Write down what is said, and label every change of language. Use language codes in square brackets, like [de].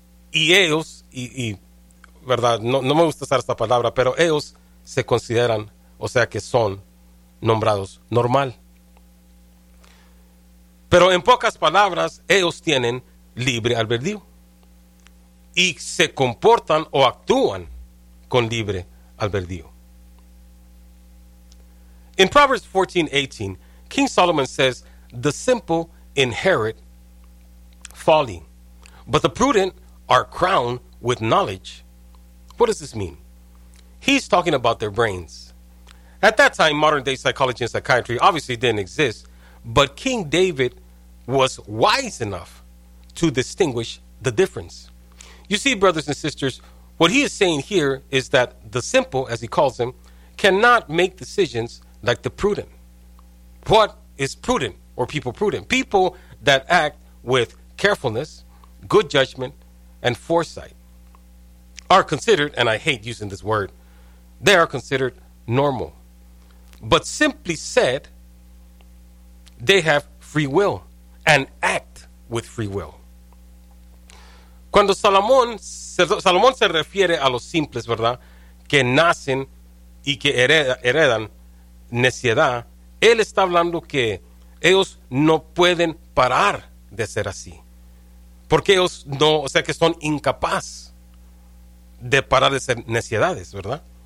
[es] Y ellos, y ¿verdad?, no me gusta usar esta palabra, pero ellos se consideran, o sea que son nombrados normal. Pero en pocas palabras, ellos tienen libre albedrío y se comportan o actúan con libre albedrío. [en] In Proverbs 14:18, King Solomon says, "The simple inherit folly, but the prudent are crowned with knowledge." What does this mean? He's talking about their brains. At that time, modern-day psychology and psychiatry obviously didn't exist, but King David was wise enough to distinguish the difference. You see, brothers and sisters, what he is saying here is that the simple, as he calls them, cannot make decisions like the prudent. What is prudent, or people prudent? People that act with carefulness, good judgment, and foresight are considered, and I hate using this word, they are considered normal. But simply said, they have free will and act with free will. [es] Cuando Salomón se refiere a los simples, ¿verdad?, que nacen y que heredan necedad, él está hablando que ellos no pueden parar de ser así. Porque ellos no, o sea que son incapaces de parar de ser necedades, ¿verdad?